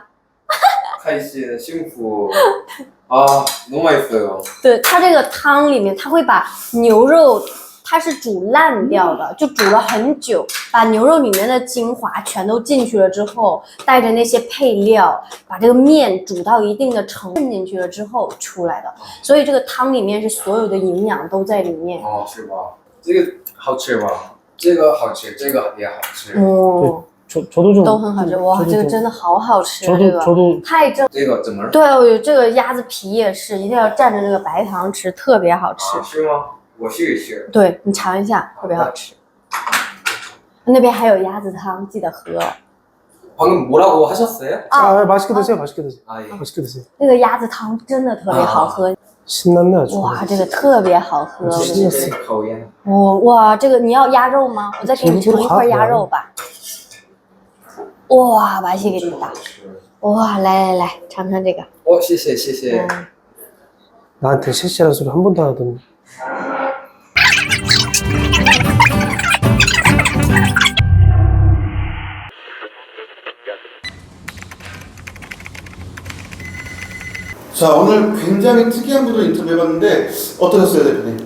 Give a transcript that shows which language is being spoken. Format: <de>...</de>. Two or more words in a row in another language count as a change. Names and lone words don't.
<zh>开心幸福</zh> <ko>너무 맛있어요。</ko> <zh>对，它这个汤里面，它会把牛肉，它是煮烂掉的，就煮了很久，把牛肉里面的精华全都进去了之后，带着那些配料，把这个面煮到一定的程度进去了之后出来的，所以这个汤里面是所有的营养都在里面。是吧？这个好吃吗？这个好吃，这个也好吃。哦，</zh> <ko>저도 좀</ko> <zh>都很好吃，哇，</zh> <ko>저도</ko> <zh>这个</zh> <ko>좀-</ko> <zh>真的好好吃啊，这</zh> <ko>저도</ko> <zh>个</zh> <ko>저도</ko> <zh>太正。这个怎么了？对，我觉得这个鸭子皮也是，一定要蘸着这个白糖吃，特别好吃。是吗？我试一试。对你尝一下，特别好吃。那边还有鸭子汤，记得喝哦。</zh> <ko>방금 뭐라고 하셨어요? 아, 맛있게 드세요. 맛있게 드세요. 예. 맛있게 드세요.</ko> <zh>那个鸭子汤真的特别好喝，</zh> <ko>신났네 아주.</ko> <zh>哇，这个特别好喝。是这个口音。哇，这个你要鸭肉吗？我再给你盛一块鸭肉吧。哇，맛있겠다。哇，来来来，尝尝这个。谢谢谢谢。</zh> <ko>나한테 셰시라는 소리 한 번도 안 하더니. 자, 오늘 굉장히 특이한 분을 인터뷰해봤는데 어떠셨어요, 대표님?</ko>